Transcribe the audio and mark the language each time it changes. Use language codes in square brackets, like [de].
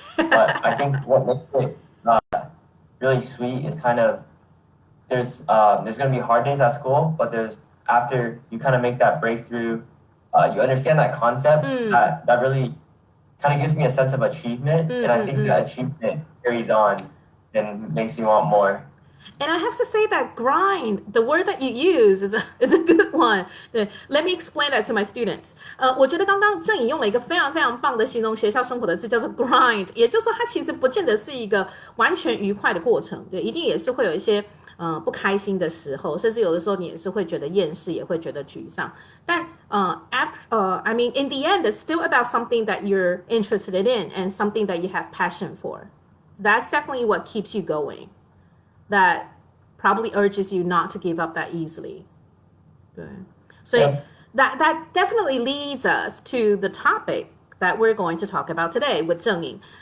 [en] But I think what makes it really sweet is kind of there's going to be hard days at school, but there's after you kind of make that breakthrough, you understand that concept that really kind of gives me a sense of achievement, and I think that achievement carries on and makes me want more. And I have to say that grind, the word that you use is a good one. [zh] 对 [en] Let me explain that to my students. [zh] 我觉得刚刚郑颖用了一个非常非常棒的形容学校生活的字，叫做 grind。也就是说，它其实不见得是一个完全愉快的过程，对，一定也是会有一些不开心的时候，甚至有的时候你也是会觉得厌世，也会觉得沮丧。但 [en] I mean, in the end, it's still about something that you're interested in and something that you have passion for. That's definitely what keeps you going. That probably urges you not to give up that easily. So that definitely leads us to the topic that we're going to talk about today with Zheng Ying.